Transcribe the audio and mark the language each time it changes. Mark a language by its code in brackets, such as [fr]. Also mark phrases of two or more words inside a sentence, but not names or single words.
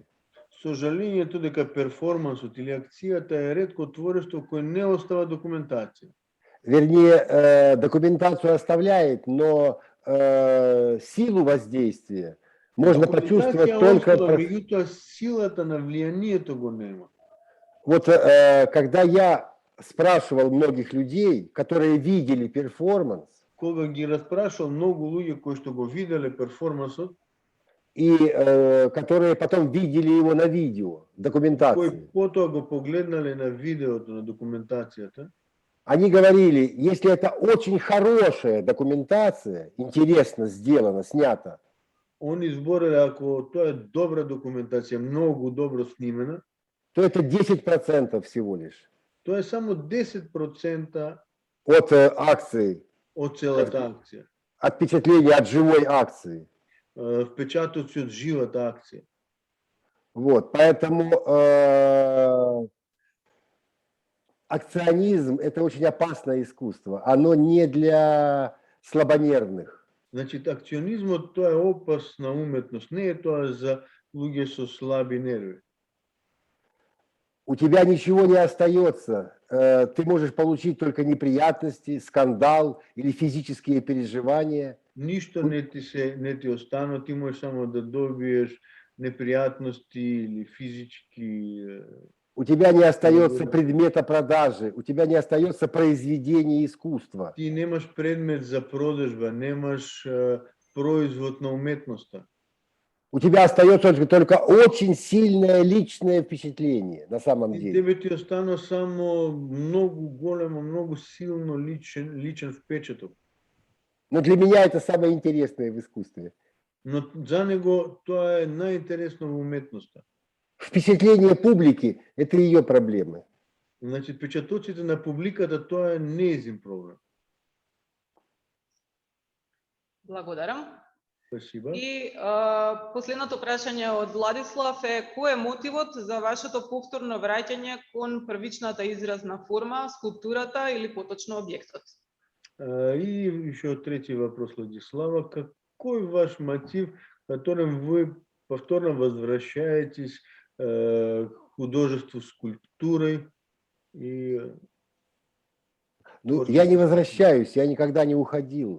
[mk] Сожалението дека перформансот или акцијата е ретко творештво кое не остава документација. [ru] Вернее, документацию оставляет, но силу воздействия можно почувствовать только... [mk] Меѓутоа силата на влијанието го нема. [ru] Вот когда я спрашивал многих людей, которые видели перформанс, [mk] кога ги распрашал многу луѓе кои што го виделе перформансот, [ru] и которые потом видели его на видео, документации. [mk] Кои потоа го погледнале на видеото, на документацијата. [ru] Они говорили, если это очень хорошая документация, интересно сделана, снята. [mk] Они збореле, ако тоа е добра документација, многу добро снимена, [ru] то это 10% всего лишь. [mk] Тоа е само 10% [ru] от акции. [mk] Од целата акција. [ru] От впечатления от живой акции. [mk] Впечатоци од живата акција. [ru] Вот, поэтому акционизм это очень опасное искусство. Оно не для слабонервных. Значит, [mk] акционизмот тоа е опасна уметност, не е тоа за луѓе со слаби нерви. [ru] У тебя ничего не остается. Ты можешь получить только неприятности, скандал или физические переживания. [mk] Ништо не ти остана, ти можеш само да добиеш непријатности или физички [ru] У тебя не остается Благодарю. предмета продажи, у тебя не остается произведения искусства. [mk] Ти немаш предмет за продажба, немаш производ на уметноста. [ru] У тебя остается только очень сильное личное впечатление на самом [mk] И [ru] деле. [mk] тебе ти остана само многу големо, многу силно личен впечаток. [ru] Но для меня это самое интересное в искусстве. [mk] Но за него тоа е најинтересно во уметноста. [ru] Впечатление публики – это ее проблемы. [mk] Значи, впечатоците на публиката, тоа е неизин проблем. Благодарам. [ru] Спасибо. [mk] И последното прашање од Владислав е: кој е мотивот за вашето повторно враќање кон првичната изразна форма, скулптурата или поточно објектот? [ru] И еще третий вопрос Владислава. Какой ваш мотив, которым вы повторно возвращаетесь к художеству, скульптурой? И Ну, я не возвращаюсь, я никогда не уходил.